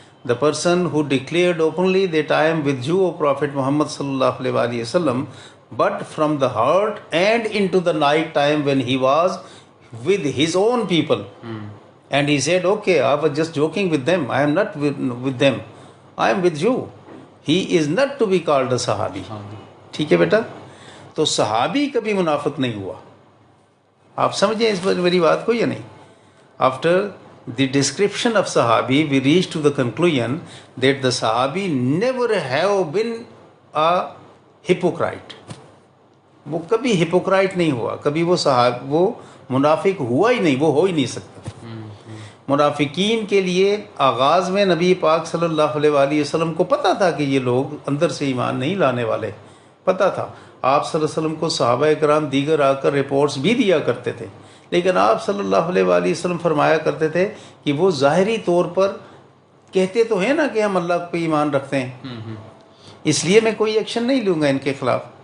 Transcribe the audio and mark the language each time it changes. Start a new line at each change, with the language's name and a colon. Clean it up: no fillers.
English: The person who declared openly that I am with you, O Prophet Muhammad sallallahu alaihi wasallam, but from the heart and into the night time when he was with his own people, and he said, okay, I was just joking with them, I am not with them, I am with you. He is not to be called a صحابی.
Urdu: ٹھیک ہے بیٹا. تو صحابی کبھی منافق نہیں ہوا. آپ سمجھیں اس پر میری بات کو یا نہیں؟
English: After the description of صحابی, we reach to the conclusion that the صحابی never have been a hypocrite.
Urdu: وہ کبھی hypocrite نہیں ہوا، کبھی وہ منافق ہوا ہی نہیں، وہ ہو ہی نہیں سکتا. منافقین کے لیے آغاز میں نبی پاک صلی اللہ علیہ وآلہ وسلم کو پتہ تھا کہ یہ لوگ اندر سے ایمان نہیں لانے والے، پتہ تھا. آپ صلی اللہ علیہ وسلم کو صحابہ کرام دیگر آ کر رپورٹس بھی دیا کرتے تھے، لیکن آپ صلی اللہ علیہ وآلہ وسلم فرمایا کرتے تھے کہ وہ ظاہری طور پر کہتے تو ہیں نا کہ ہم اللہ پہ ایمان رکھتے ہیں، اس لیے میں کوئی ایکشن نہیں لوں گا ان کے خلاف.